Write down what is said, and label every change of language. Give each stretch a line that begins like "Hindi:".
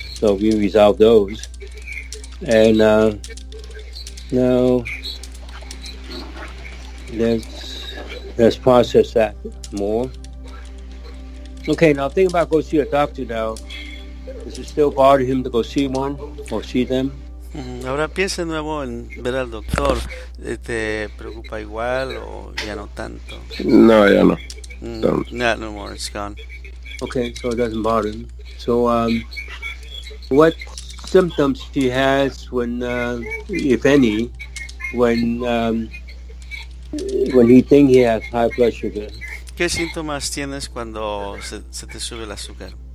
English: So we resolve those, and now let's process that more. Okay, now think about go see a doctor now. Does it still bother him to go see one or see them?
Spanish: Ahora piensa de nuevo en ver al doctor. ¿Te preocupa igual o ya no tanto? No, ya no.
English: Not no more, it's gone. Okay, so it doesn't bother him. So what symptoms he has when, if any, when he thinks he has high blood sugar?
Spanish: ¿Qué síntomas tienes cuando se te sube el azúcar?